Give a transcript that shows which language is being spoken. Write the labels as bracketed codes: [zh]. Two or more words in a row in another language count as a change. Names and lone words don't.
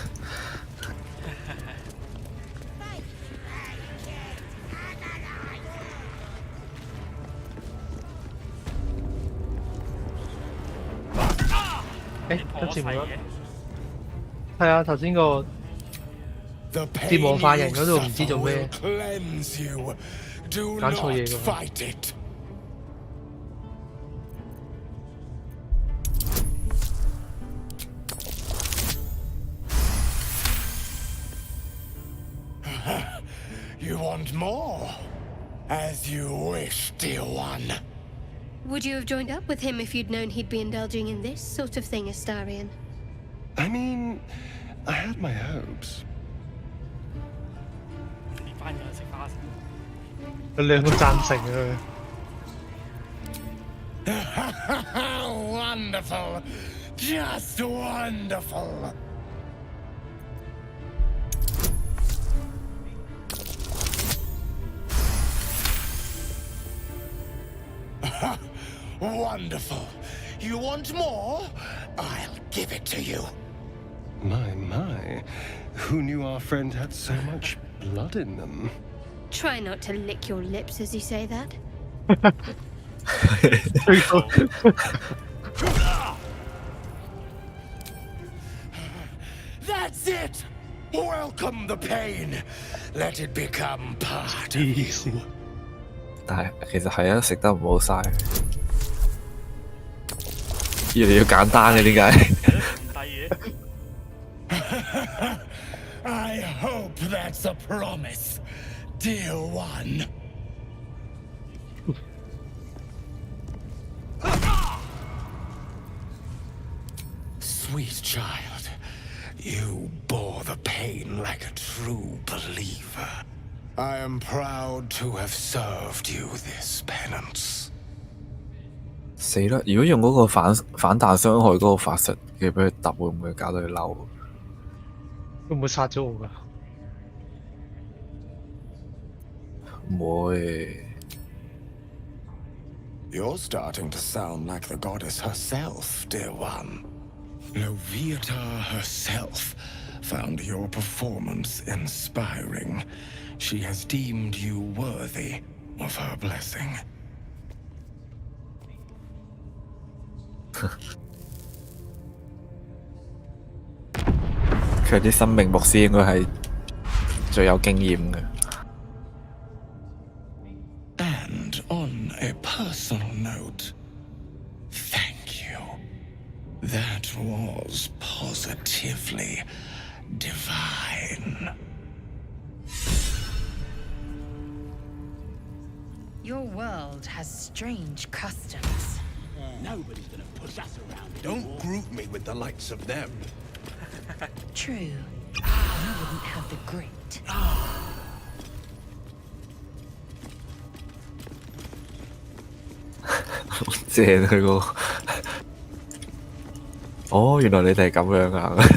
[yue] 今次冇啦。係啊，頭先個折磨犯人嗰度唔知做咩，揀錯嘢㗎。 [en] You want more? As you wish, dear one. Would you have joined up with him if you'd known he'd be indulging in this sort of thing, Astarion? I mean, I had my hopes. [yue] 佢兩個贊成啊！ [en] Wonderful! Just wonderful! Wonderful! You want more? I'll give it to you. My. Who knew our friend had so much blood in them? Try not to lick your lips as you say that. That's it! Welcome the pain. Let it become part of you. [yue] 但係其實係啊，食得唔好嘥，越嚟越簡單嘅點解？ [en] I hope that's a promise, dear one. Sweet child, you bore the pain like a true believer. I am proud to have served you this penance. [yue] 死啦！如果用嗰個反彈傷害嗰個法術嘅俾佢揼，會唔會搞到佢嬲？會唔會殺咗我㗎？唔會。 [en] You're starting to sound like the goddess herself, dear one. Loviatar herself found your performance inspiring. She has deemed you worthy of her blessing. [yue] 佢啲生命牧師應該係最有經驗嘅。 [en] And on a personal note, thank you. That was positively divine. Your world has strange customs. Nobody's gonna push us around. Don't group me with the likes of them. True. You wouldn't have the grit. [yue] 正佢個，哦，原來你哋係咁樣啊！